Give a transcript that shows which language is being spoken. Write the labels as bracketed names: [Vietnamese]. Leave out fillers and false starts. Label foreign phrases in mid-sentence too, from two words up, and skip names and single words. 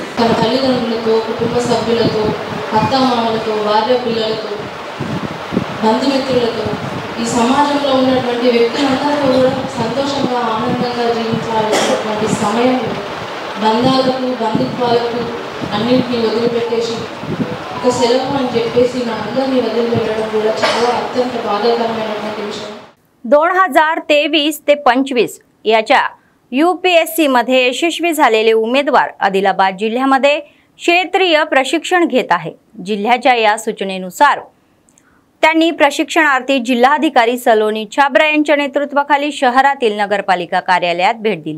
[Telugu] తన తల్లిదండ్రులతో, కుటుంబ సభ్యులతో, అత్తమామలతో, భార్య పిల్లలతో, బంధుమిత్రులతో, ఈ సమాజంలో ఉన్నటువంటి వ్యక్తులందరితో కూడా సంతోషంగా ఆనందంగా జీవించాల్సినటువంటి సమయంలో బంధాలకు, బంధుత్వాలకు అన్నింటినీ వదిలిపెట్టేసి ఒక సెలవు అని చెప్పేసి మన అందరినీ వదిలి వెళ్ళడం కూడా చాలా అత్యంత బాధాకరమైనటువంటి విషయం. [Marathi] 2023 ते 25 याच्या UPSC मध्ये यशस्वी झालेले उमेदवार आदिलाबाद जिल्ह्यामध्ये क्षेत्रीय प्रशिक्षण घेत आहे. जिल्ह्याच्या या सूचनेनुसार त्यांनी प्रशिक्षणार्थी जिल्हाधिकारी सलोनी छाबरा यांच्या नेतृत्वाखाली शहरातील नगरपालिका कार्यालयात भेट दिली.